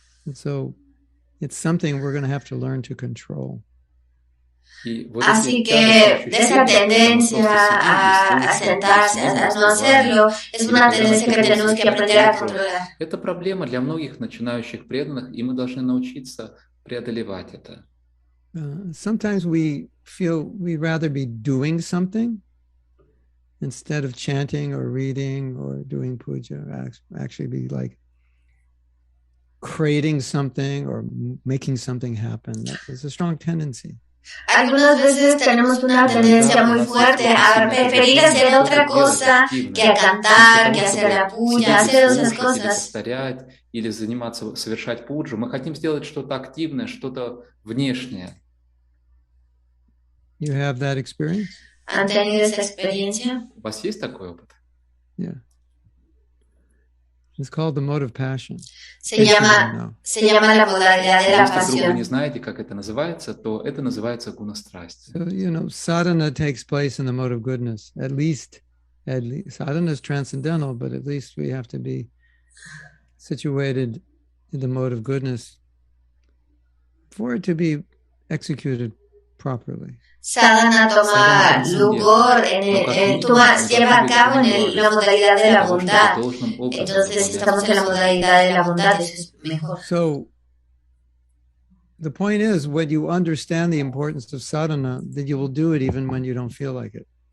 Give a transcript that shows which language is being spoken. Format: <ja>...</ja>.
<en>And so it's something we're going to have to learn to control.</en> <es>Así que esa tendencia a sentarse, a no hacerlo, es una tendencia que tenemos que aprender a controlar.</es> <ru>Это проблема для многих начинающих преданных, и мы должны научиться преодолевать это.</ru> <en>Sometimes we feel we'd rather be doing something instead of chanting or reading or doing puja, actually be like creating something or making something happen. That's a strong tendency.</en> <es>Algunas veces tenemos una tendencia muy fuerte a preferir hacer otra cosa que a cantar, que hacer la puya, hacer esas cosas.</es> <ru>Или заниматься, совершать пуджу. Мы хотим сделать что-то активное, что-то внешнее.</ru> <en>You have that experience?</en> <es>¿Han tenido esa experiencia?</es> <ru>У вас есть такой опыт?</ru> <en>Yeah. It's called the mode of passion.</en> <es>Se llama la modalidad de la</es> <ru>Если вдруг вы не</ru> <es>pasión.</es> <ru>знаете, как это называется, то это называется гуна-страсти.</ru> <en>So, sadhana takes place in the mode of goodness. At least, sadhana is transcendental, but at least we have to be situated in the mode of goodness for it to be executed properly.</en> <es>Sadhana toma lugar, lleva a cabo en la modalidad de la bondad. Entonces, si estamos en la modalidad de la bondad, eso es mejor.</es> <en>So, the point is, when you understand the importance of sadhana, that you will do it even when you don't feel like it.</en>